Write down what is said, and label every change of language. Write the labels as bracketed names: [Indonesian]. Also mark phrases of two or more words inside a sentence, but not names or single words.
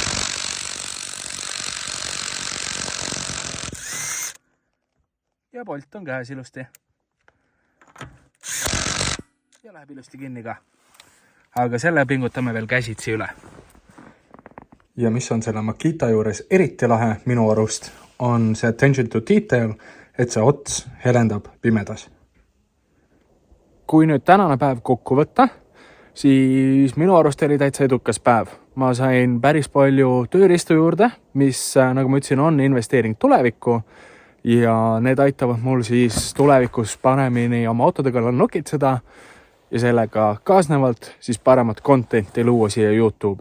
[Estonian] Ja polt on käes ilusti. Ja läheb ilusti kinni ka. Aga selle pingutame veel käsitsi üle. Ja mis on selle Makita juures eriti lahe minu arust, on see [English] attention to detail, [Estonian] et see ots helendab pimedas. Kui nüüd tänane päev kokku võtta, siis minu arust oli täitsa edukas päev. Ma sain päris palju tööriistu juurde, mis, nagu ma ütlesin, on investeering tulevikku ja need aitavad mul siis tulevikus paremini oma autode kallal nokitseda ja sellega kaasnevalt siis paremat contenti luua siia YouTube'i.